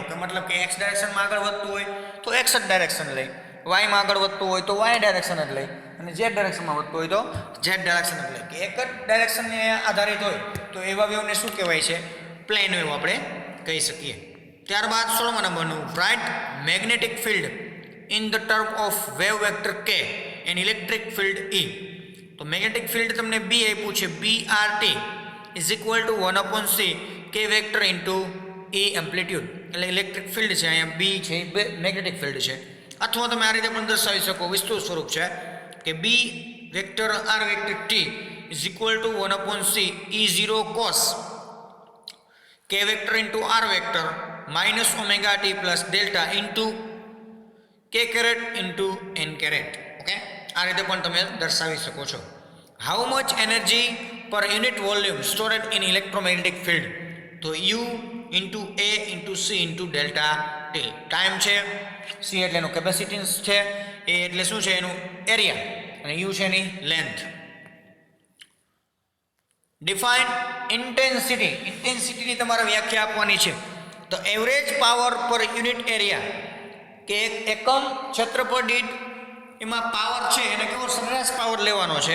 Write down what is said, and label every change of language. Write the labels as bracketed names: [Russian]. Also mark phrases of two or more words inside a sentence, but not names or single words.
[Gujarati] કે મતલબ કે એક્સ ડાયરેક્શનમાં આગળ વધતું હોય તો એક્સ જ ડાયરેક્શન લઈ, વાયમાં આગળ વધતું હોય તો વાય ડાયરેક્શન જ લઈ, અને ઝેડ ડાયરેક્શનમાં વધતું હોય તો ઝેડ ડાયરેક્શન જ લઈ. કે એક જ ડાયરેક્શનને આધારિત હોય તો એવા વેવને શું કહેવાય છે? [English] plane wave [Gujarati] આપણે કહી શકીએ. ત્યારબાદ 16મા નંબરનું [English] write magnetic field in the term of wave vector K and electric field E. [Gujarati] તો [English] magnetic field [Gujarati] તમને B આપ્યું છે, [English] BRT is equal to 1/c K vector into E amplitude. [Gujarati] એટલે ઇલેક્ટ્રિક ફિલ્ડ છે, અહીંયા B છે મેગ્નેટિક ફિલ્ડ છે, અથવા તમે આ રીતે પણ દર્શાવી શકો, વિસ્તૃત સ્વરૂપ છે કે [English] B vector R vector T is equal to 1/c E0 cos K vector into R vector minus omega t plus delta into K caret into N caret. [Gujarati] ઓકે, આ રીતે પણ તમે દર્શાવી શકો છો. [English] how much energy per unit volume stored in electromagnetic field? તો U into A into C into delta ટી. [Gujarati] ટાઈમ છે, સી એટલે એનું કેપેસિટન્સ છે, એ એટલે શું છે એનું એરિયા, અને યુ છે એની લેન્થ. [English] define intensity. [Gujarati] ઇન્ટેન્સિટીની તમારે વ્યાખ્યા આપવાની છે. તો [English] average power per unit area, [Gujarati] કે એક એકમ ક્ષેત્રફળ દીઠ એમાં પાવર છે એને કેવો સરેરાશ પાવર લેવાનો છે.